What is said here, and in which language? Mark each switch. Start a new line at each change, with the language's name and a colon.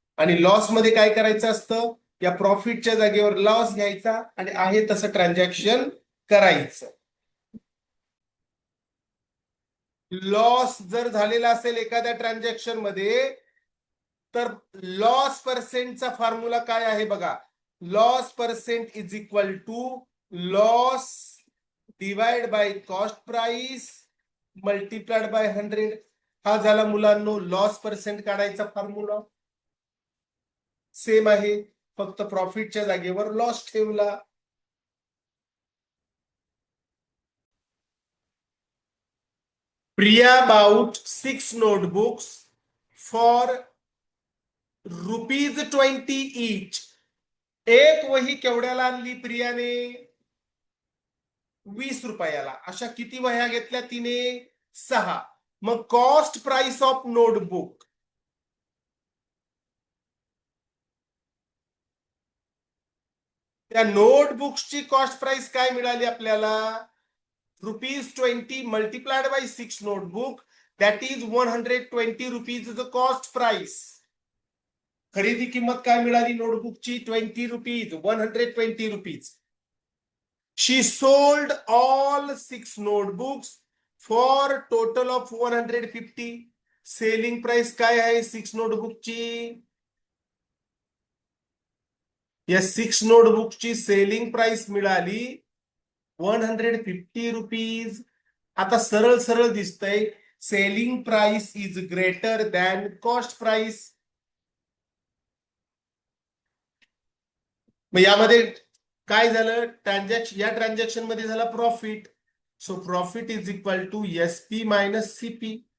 Marathi: आणि लॉस मध्ये काय करायचं असतं? या प्रॉफिटच्या जागेवर लॉस घ्यायचा आणि आहे तसं ट्रान्झॅक्शन करायचं. लॉस जर झालेला असेल एखाद्या ट्रान्झॅक्शन मध्ये, तर लॉस पर्सेंटचा फॉर्म्युला काय आहे बघा?
English: Loss percent is equal to loss divide by cost price multiplied by 100.
Marathi: हा झाला मुलांनो लॉस पर्सेंट काढायचा फॉर्म्युला. सेम आहे, फक्त प्रॉफिटच्या जागेवर लॉस ठेवला.
English: Priya bought 6 notebooks for ₹20 each.
Marathi: एक वही केवढ्याला आणली प्रियाने? 20 रुपयाला. अशा किती वह्या घेतल्या तिने? 6. मग
English: cost price of notebook,
Marathi: त्या नोटबुक्सची कॉस्ट प्राइस काय मिळाली आपल्याला?
English: ₹20 multiplied by 6 notebook, that is 120 rupees is the cost price.
Marathi: खरेदी किंमत काय मिळाली नोटबुकची?
English: 20 rupees, 120 rupees. She sold all 6 notebooks for total of 150.
Marathi: Selling price काय आहे 6 नोटबुकची? या 6 नोटबुकची सेलिंग प्राइस मिळाली 150 रुपीज. आता सरळ सरळ दिसतंय
English: Selling price is greater than cost price.
Marathi: मग यामध्ये काय झालं? या ट्रान्झॅक्शन मध्ये झाला profit.
English: So profit is equal to SP minus CP.